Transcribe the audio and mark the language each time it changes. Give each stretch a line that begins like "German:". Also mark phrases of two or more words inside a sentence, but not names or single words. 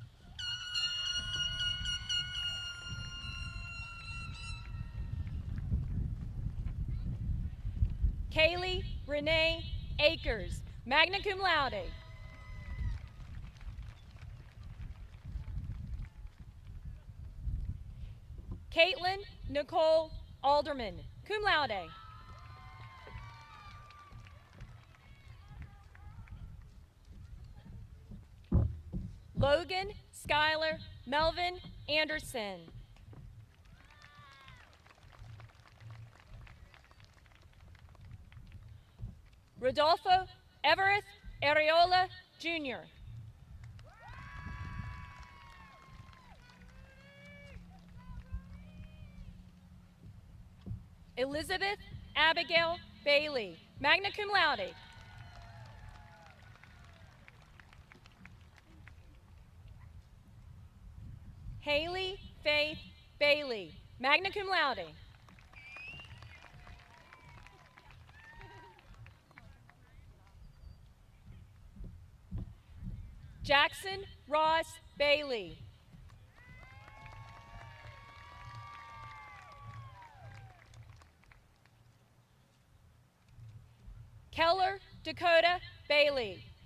English: Kaylee Renee Akers,
Latin: magna cum laude.
English: Caitlin Nicole Alderman,
Latin: cum laude.
English: Logan Skylar Melvin Anderson. Rodolfo Everett Areola Jr. Elizabeth Abigail Bailey,
Latin: magna cum laude.
English: Haley Faith Bailey,
Latin: magna cum laude.
English: Jackson Ross Bailey. Keller Dakota Bailey.